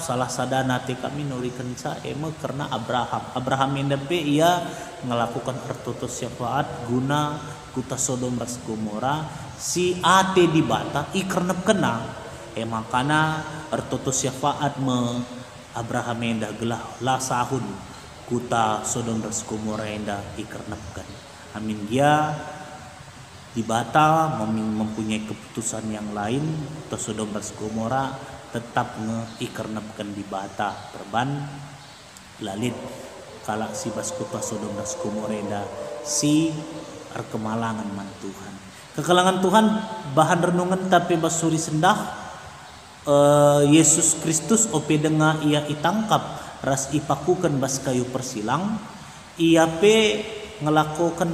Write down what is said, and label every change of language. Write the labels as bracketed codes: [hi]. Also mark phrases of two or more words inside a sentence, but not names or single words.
[btx] Salah sadana kami nurikan karena Abraham enda ia melakukan ertoto syafaat guna kuta Sodom ras Gomora si ate di bata ikernep kena. Makana ertoto syafaat Abraham enda gelah la sahun kuta Sodom ras Gomora enda ikernepkan. Amin dia di bata [id] mempunyai keputusan yang lain [btx] kuta Sodom ras Gomora tetap ikernepkan di bata perban lalit kalak si bas kuta Sodom ras Gomora enda si kemalangan man Tuhan. Kekalangan Tuhan bahan renungan tapi basuri sendah Yesus Kristus ope denga ia itangkap ras ipakukan bas kayu persilang ia ngelakukan